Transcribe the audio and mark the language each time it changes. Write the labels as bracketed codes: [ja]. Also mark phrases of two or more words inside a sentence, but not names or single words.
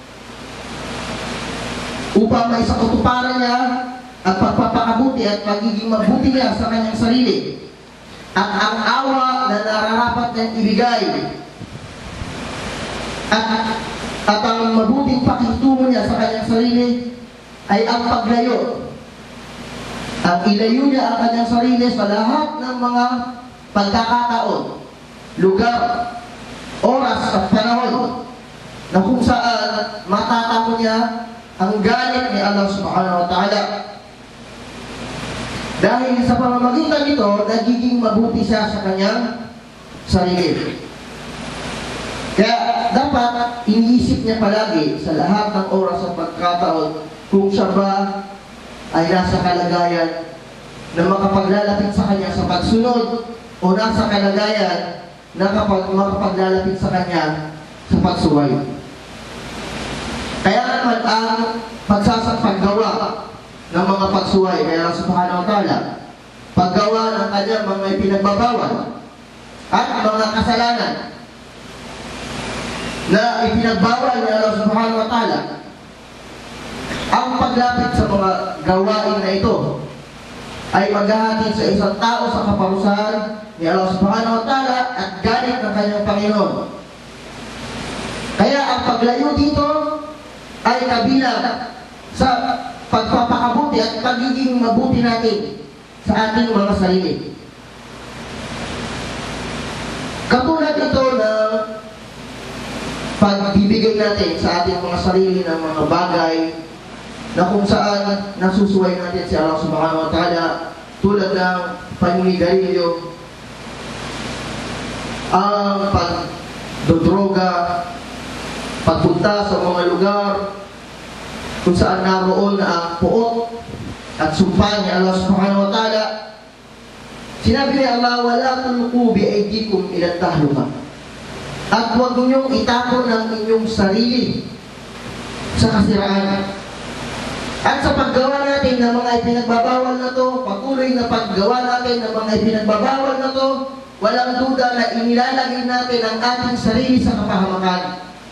[tl] upang may sa katuparan niya at pagpapakabuti at pagiging mabuti niya sa kanyang sarili at ang awa na nararapat niyang ibigay at at ang mabuting pakitungo niya sa kanyang sarili ay ang paglayo. Ang ilayo niya ang kanyang sarili sa lahat ng mga pagkakataon, lugar, oras at panahon na kung saan matatamo niya ang galit ni Allah [ar] سبحانه وتعالى. [tl] Dahil sa pamamagitan nito, nagiging mabuti siya sa kanyang sarili. Kaya dapat iniisip niya palagi sa lahat ng oras at pagkataon kung siya ba ay nasa kalagayan na makapaglalapit sa kanya sa pagsunod o nasa kalagayan na makapaglalapit sa kanya sa pagsuway. Kaya naman ang paggawa ng mga pagsuway kaya Allah [ar] سبحانه وتعالى, [tl] paggawa ng kanyang mga ipinagbabawal at mga kasalanan na ipinagbawal ni Allah [ar] سبحانه وتعالى, [tl] ang paglapit sa mga gawain na ito ay maghahatid sa isang tao sa kaparusahan ni Allah [ar] سبحانه وتعالى [tl] at galit ng kanyang Panginoon. Kaya ang paglayo dito ay kabilang sa pagpapakabuti at pagiging mabuti natin sa ating mga sarili. Katulad ito na pagbibigay natin sa ating mga sarili ng mga bagay na kung saan nasusuway natin si Allah [ar] سبحانه وتعالى, [tl] tulad ng paninigarilyo, ang pagdodroga, pagpunta sa mga lugar kung saan naroon na ang puot at sumpa ni Allah [ar] سبحانه وتعالى. [tl] Sinabi ni [ar] Allah, ولا تلقوا بأيديكم إلى التهلكة, [tl] at huwag ninyong itapon ang inyong sarili sa kasiraan. At sa paggawa natin ng mga ipinagbabawal na to, patuloy na paggawa natin ng mga ipinagbabawal na to, walang duda na inilalagay natin ang ating sarili sa kapahamakan.